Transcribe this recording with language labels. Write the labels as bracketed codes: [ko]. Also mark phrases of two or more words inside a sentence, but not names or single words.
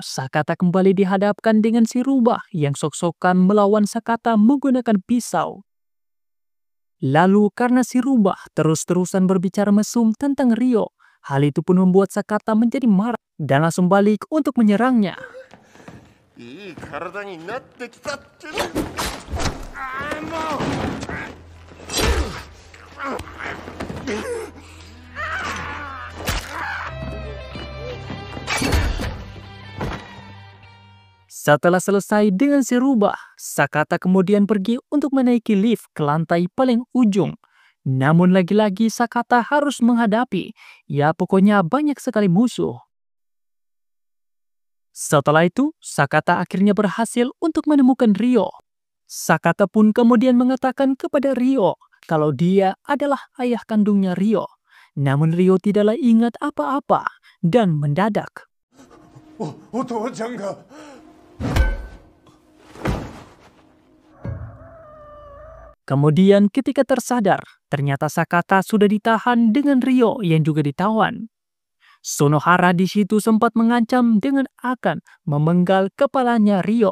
[id] Sakata kembali dihadapkan dengan si rubah yang sok-sokan melawan Sakata menggunakan pisau. Lalu karena si rubah terus-terusan berbicara mesum tentang Ryo, hal itu pun membuat Sakata menjadi marah dan langsung balik untuk menyerangnya. [ja] いい体になってきたってね。ああもう。 [id] Setelah selesai dengan si rubah, Sakata kemudian pergi untuk menaiki lift ke lantai paling ujung. Namun lagi-lagi Sakata harus menghadapi, ya pokoknya banyak sekali musuh. Setelah itu, Sakata akhirnya berhasil untuk menemukan Ryo. Sakata pun kemudian mengatakan kepada Ryo kalau dia adalah ayah kandungnya Ryo. Namun Ryo tidaklah ingat apa-apa dan mendadak. [ja] お父ちゃんが。 [id] Kemudian ketika tersadar, ternyata Sakata sudah ditahan dengan Ryo yang juga ditawan. Sonohara di situ sempat mengancam dengan akan memenggal kepalanya Ryo.